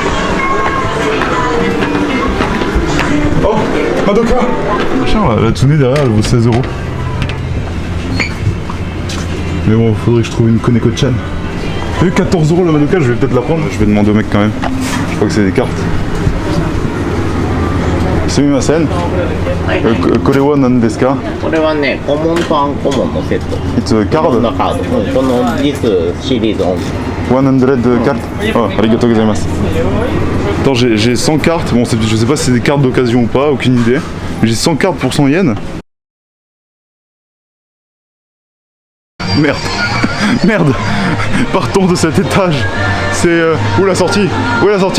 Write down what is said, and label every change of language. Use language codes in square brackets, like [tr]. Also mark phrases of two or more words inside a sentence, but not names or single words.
[fr] Oh, Madoka. Tiens, la Tsune derrière elle vaut 16 €. Mais bon, faudrait que je trouve une Koneko-chan. T'as vu 14 € la Madoka, je vais peut-être la prendre. Je vais demander au mec quand même. Je crois que c'est des cartes. [ja] Sumimasen. これは何ですか? これはね、コモンとアンコモンのセット。 [en] It's a [ja] こ [en] card? [ja] のカード。この実シリーズオン。 [fr] 100 cartes. [ja] Oh, ありがとうございます. [fr] Attends, j'ai 100 cartes. Bon, je sais pas si c'est des cartes d'occasion ou pas, aucune idée. J'ai 100 cartes pour 100 yens. Merde. Merde. Partons de cet étage. C'est... où la sortie? Où est la sortie?